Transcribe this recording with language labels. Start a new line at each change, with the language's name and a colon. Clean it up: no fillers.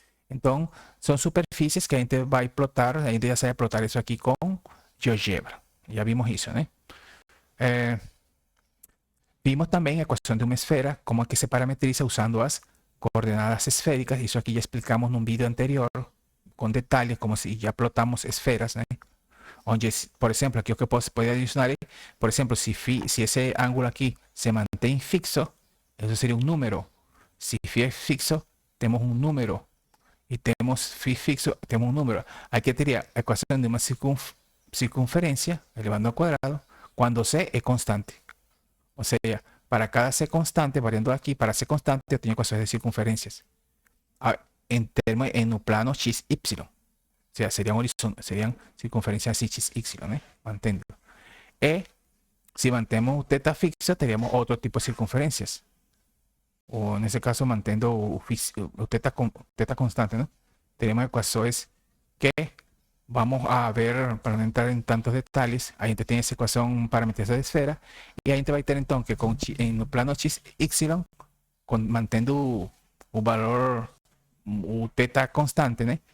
Portuguese: Então, são superfícies que a gente vai plotar, a gente já sabe plotar isso aqui com GeoGebra. Já vimos isso, né? Vimos também a equação de uma esfera, como é que se parametriza usando as coordenadas esféricas. Isso aqui já explicamos num vídeo anterior,
Spanish: con detalles, como si ya plotamos esferas, ¿eh?
Portuguese: Onde, por exemplo, aqui o que eu posso poder adicionar, por exemplo, se esse ângulo aqui se mantém fixo, isso seria um número. Se φ é fixo, temos um número. E temos φ fixo, temos um número. Aqui teria a equação de uma circunferência elevando ao quadrado, quando C é constante. Ou seja, para cada C constante, variando aqui, para C constante, eu tenho equações de circunferências.
Spanish: En un plano x, y. O sea, serían circunferencias x, y, ¿eh? Mantendo. Y si mantenemos teta fixa, tendríamos otro tipo de circunferencias. O en ese caso,
Portuguese: mantendo o teta constante,
Spanish: ¿no? Tenemos ecuaciones que vamos a ver, para no entrar en tantos detalles,
Portuguese: a gente tem essa equação parametrizada de esfera, e a gente vai ter então que no plano x, y, mantendo o valor, o teta constante, né?